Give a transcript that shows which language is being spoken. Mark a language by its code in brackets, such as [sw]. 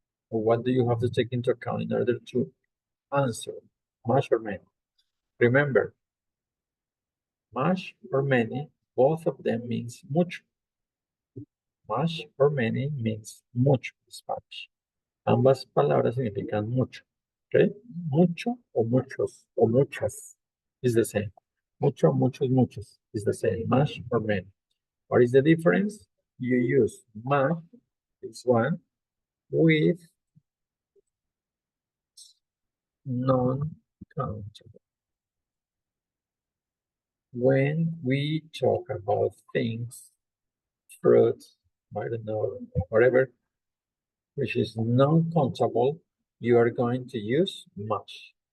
[en] Or what do you have to take into account in order to answer much or many? Remember, much or many, both of them means mucho. Much or many means mucho in Spanish. [es] Ambas palabras significan mucho. ¿Ok? Mucho o muchos o muchas. [en] is the same. [es] Mucho, muchos, muchos [en] is the same. Much or many. What is the difference? You use much, this one, with non-countable. When we talk about things, fruits, I don't know, whatever, which is non-countable, you are going to use much.